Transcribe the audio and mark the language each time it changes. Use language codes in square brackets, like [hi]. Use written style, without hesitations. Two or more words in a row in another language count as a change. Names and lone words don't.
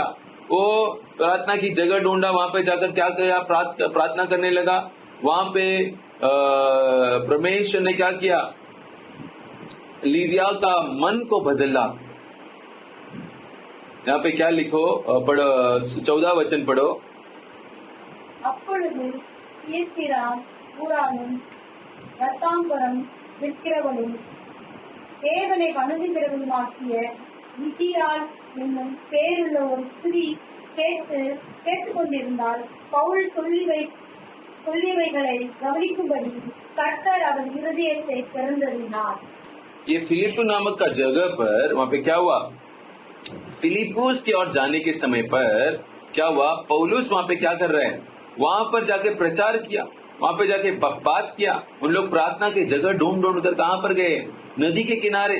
[hi] वो प्रार्थना की जगह ढूंढा, वहां पे जाकर क्या किया? प्रार्थना करने लगा। वहां पे परमेश्वर ने क्या किया? लीदिया का मन को बदला। यहाँ पे क्या लिखो? पढ़ो 14 वचन पढ़ो। [ta] அப்பொழுது தீர்த்திரா ஊரானும் ரத்தாம்பரம் விற்கிறவனும் தேவனை வணங்குகிறவனுமாகிய லிதியாள் என்னும் பேருள்ள ஒரு ஸ்திரீ கேட்டுக்கொண்டிருந்தால் பவுல் சொல்லியவைகளை கவனிக்கும்படி கர்த்தர் அவன் இருதயத்தை திறந்தறினார்। [hi] ये फिलिप्पी नामक का जगह पर वहाँ पे क्या हुआ? फिलिप्पुस की ओर जाने के समय पर क्या हुआ? पौलुस वहाँ पे क्या कर रहे हैं? वहाँ पर जाके प्रचार किया, वहाँ पे जाके बात किया। उन लोग प्रार्थना की जगह ढूंढ कर कहाँ पर गए? नदी के किनारे।